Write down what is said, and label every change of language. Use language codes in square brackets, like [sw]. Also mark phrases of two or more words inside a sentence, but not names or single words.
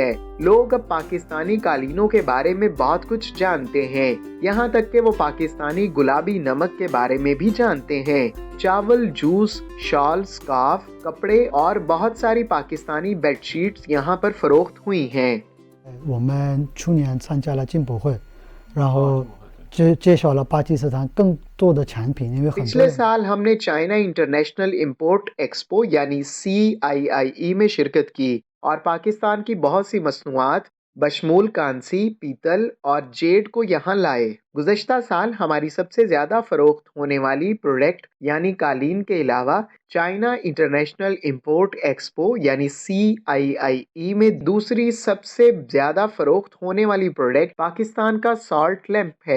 [ur] لوگ اب پاکستانی قالینوں کے بارے میں بہت کچھ جانتے ہیں، یہاں تک کہ وہ پاکستانی گلابی نمک کے بارے میں بھی جانتے ہیں. چاول، جوس، شال، اسکارف، کپڑے اور بہت ساری پاکستانی بیڈشیٹس یہاں پر فروخت ہوئی ہیں. [zh] 我们去年参加了进博会，然后介绍了巴基斯坦更多的产品，因为很多 [ur] पिछले [zh] 人 [ur] سال ہم نے چائنا انٹرنیشنل امپورٹ ایکسپو یعنی CIIE میں شرکت کی اور پاکستان کی بہت سی مصنوعات بشمول کانسی، پیتل اور جیڈ کو یہاں لائے. گزشتہ سال ہماری سب سے زیادہ فروخت ہونے والی پروڈکٹ یعنی قالین کے علاوہ چائنا انٹرنیشنل امپورٹ ایکسپو یعنی CIIE میں دوسری سب سے زیادہ فروخت ہونے والی پروڈکٹ پاکستان کا [en] salt lamp [ur] है।